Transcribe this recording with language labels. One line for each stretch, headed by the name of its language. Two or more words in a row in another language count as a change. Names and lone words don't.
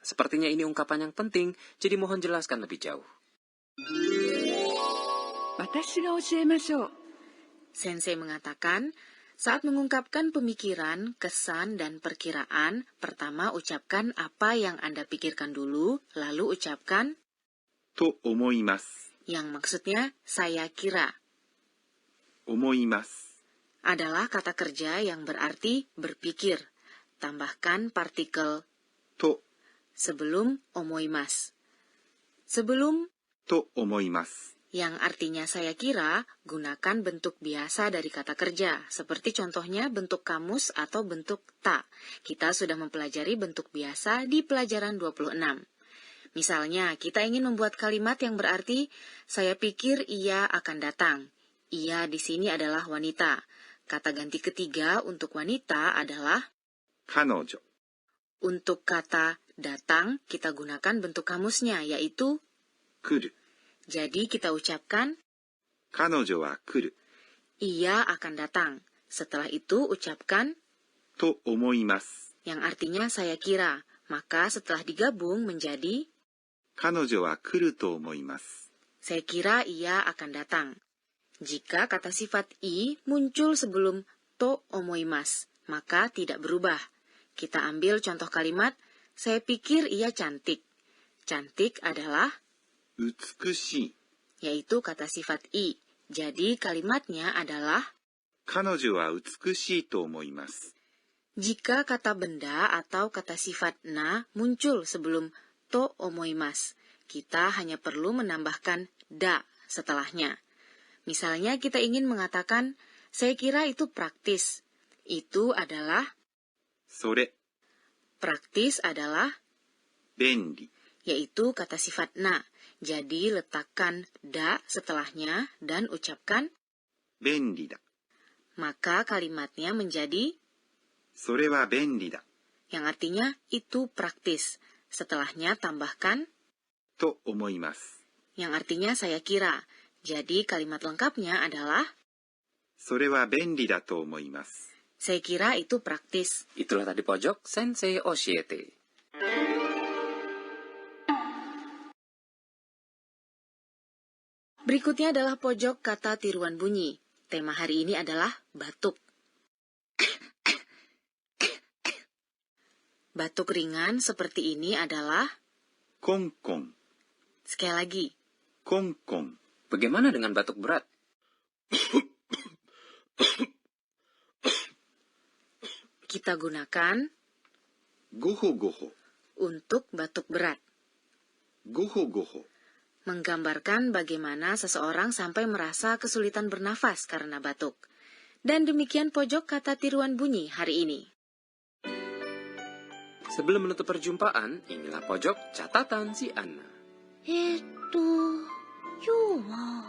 Indonesian: Sepertinya ini ungkapan yang penting, jadi mohon jelaskan lebih jauh.
Japanese: 私が教えましょう。
Indonesian: Sensei mengatakan, saat mengungkapkan pemikiran, kesan, dan perkiraan, pertama ucapkan apa yang Anda pikirkan dulu, lalu ucapkan
Japanese: と思います。
Indonesian: yang maksudnya saya kira.
Japanese: 思います。
Indonesian: Adalah kata kerja yang berarti berpikir. Tambahkan partikel
Japanese: と
Indonesian: sebelum omoimasu. Sebelum
Japanese: と思います。
Indonesian: yang artinya saya kira, gunakan bentuk biasa dari kata kerja, seperti contohnya bentuk kamus atau bentuk ta. Kita sudah mempelajari bentuk biasa di pelajaran 26. Misalnya, kita ingin membuat kalimat yang berarti, saya pikir ia akan datang. Ia di sini adalah wanita. Kata ganti ketiga untuk wanita adalah
Japanese: 彼女。
Indonesian: untuk kata datang, kita gunakan bentuk kamusnya, yaitu
Japanese: 来る。
Indonesian: jadi kita ucapkan
Japanese: 彼女は来る。
Indonesian: ia akan datang. Setelah itu ucapkan
Japanese: と思います。
Indonesian: yang artinya saya kira. Maka setelah digabung menjadi
Japanese: 彼女は来ると思います。
Indonesian: saya kira ia akan datang. Jika kata sifat i muncul sebelum
Japanese: と思います,
Indonesian: maka tidak berubah. Kita ambil contoh kalimat, saya pikir ia cantik. Cantik adalah
Japanese: 美しい。
Indonesian: yaitu kata sifat i. Jadi kalimatnya adalah
Japanese: 彼女は美しいと思います。
Indonesian: jika kata benda atau kata sifat na muncul sebelum
Japanese: と思います,
Indonesian: kita hanya perlu menambahkan da setelahnya. Misalnya kita ingin mengatakan, saya kira itu praktis. Itu adalah
Japanese: それ、
Indonesian: praktis adalah
Japanese: 便利。
Indonesian: yaitu kata sifat na. Jadi letakkan da setelahnya dan ucapkan
Japanese: 便利だ。
Indonesian: maka kalimatnya menjadi
Japanese: それは便利だ。
Indonesian: yang artinya itu praktis. Setelahnya tambahkan
Japanese: と思います。
Indonesian: yang artinya saya kira. Jadi kalimat lengkapnya adalah
Japanese: それは便利だと思います。
Indonesian: saya kira itu praktis. Itulah tadi pojok Sensei Oshiete. Berikutnya adalah pojok kata tiruan bunyi. Tema hari ini adalah batuk. Batuk ringan seperti ini adalah
Japanese: コンコン、
Indonesian: sekali lagi.
Japanese: コンコン。
Indonesian: Bagaimana dengan batuk berat? Kita gunakan
Japanese: ごほごほ、
Indonesian: untuk batuk berat.
Japanese: ごほごほ。
Indonesian: Menggambarkan bagaimana seseorang sampai merasa kesulitan bernafas karena batuk. Dan demikian pojok kata tiruan bunyi hari ini. Sebelum menutup perjumpaan, inilah pojok catatan si Anna.
Japanese: 今日は、